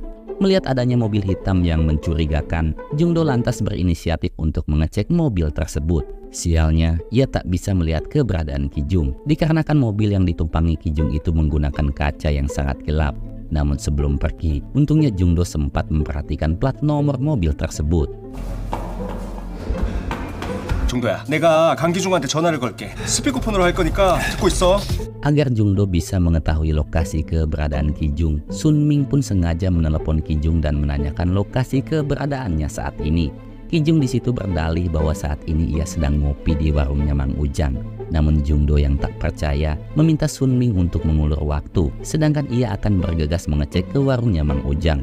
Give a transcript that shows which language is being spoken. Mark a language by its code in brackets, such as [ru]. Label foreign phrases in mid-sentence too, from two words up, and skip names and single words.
[id] Melihat adanya mobil hitam yang mencurigakan, Jungdo lantas berinisiatif untuk mengecek mobil tersebut. Sialnya, ia tak bisa melihat keberadaan Kijung, dikarenakan mobil yang ditumpangi Kijung itu menggunakan kaca yang sangat gelap. Namun sebelum pergi, untungnya Jungdo sempat memperhatikan plat nomor mobil tersebut. [ko] 중도야, 내가 강기중한테 전화를 걸게. 스피커폰으로 할 거니까 듣고 있어. [id] Agar Jungdo bisa mengetahui lokasi keberadaan Kijung, Sunming pun sengaja menelepon Kijung dan menanyakan lokasi keberadaannya saat ini. Ki Jung di situ berdalih bahwa saat ini ia sedang ngopi di warungnya Mang Ujang. Namun Jung-do yang tak percaya meminta Sun Ming untuk mengulur waktu, sedangkan ia akan bergegas mengecek ke warungnya Mang Ujang.